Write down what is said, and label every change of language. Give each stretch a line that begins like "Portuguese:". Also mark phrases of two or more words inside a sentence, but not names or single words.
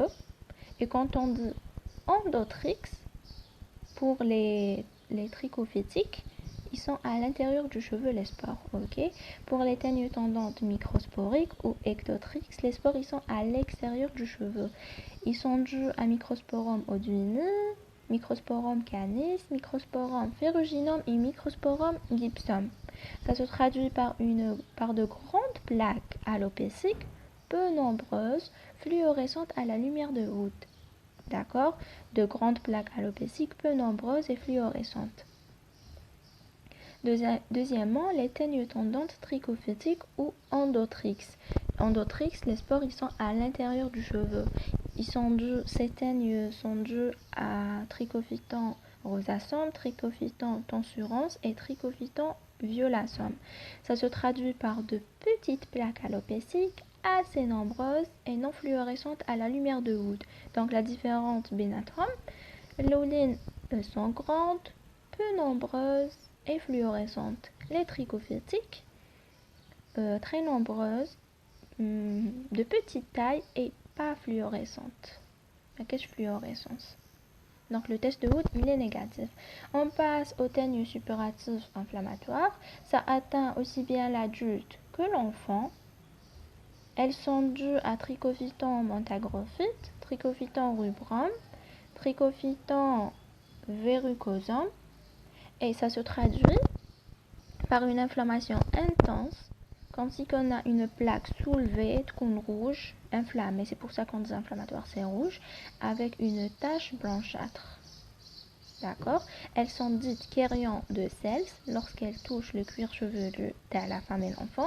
French: Et quand on dit endotrix, pour les trichophytiques, ils sont à l'intérieur du cheveu, les spores. Okay. Pour les teignes tendantes microsporiques ou ectotrix, les spores ils sont à l'extérieur du cheveu. Ils sont dus à Microsporum oduini, Microsporum canis, Microsporum ferruginum et Microsporum gypsum. Ça se traduit par de grandes plaques alopéciques, peu nombreuses, fluorescentes à la lumière de Wood. D'accord. De grandes plaques alopéciques, peu nombreuses et fluorescentes. Deuxièmement, les teignes tendantes trichophytiques ou endotrix. Endotrix, les spores ils sont à l'intérieur du cheveu. Ces teignes sont dues à Trichophyton rosacum, Trichophyton tonsurans et Trichophyton violacum. Ça se traduit par de petites plaques alopéciques assez nombreuses et non fluorescentes à la lumière de Wood. Donc la différence bénatrum, l'olines sont grandes, peu nombreuses et fluorescentes. Les trichophytiques, très nombreuses, de petite taille et pas fluorescentes. Qu'est-ce que fluorescence? Donc le test de Wood, il est négatif. On passe aux teignes suppuratives inflammatoires. Ça atteint aussi bien l'adulte que l'enfant. Elles sont dues à Trichophyton montagrophyte, Trichophyton rubrum, Trichophyton verrucosum. Et ça se traduit par une inflammation intense, comme si on a une plaque soulevée, cône rouge, inflammée. C'est pour ça qu'on dit inflammatoire, c'est rouge, avec une tache blanchâtre. D'accord. Elles sont dites Kérian de Cels lorsqu'elles touchent le cuir chevelu de la femme et l'enfant.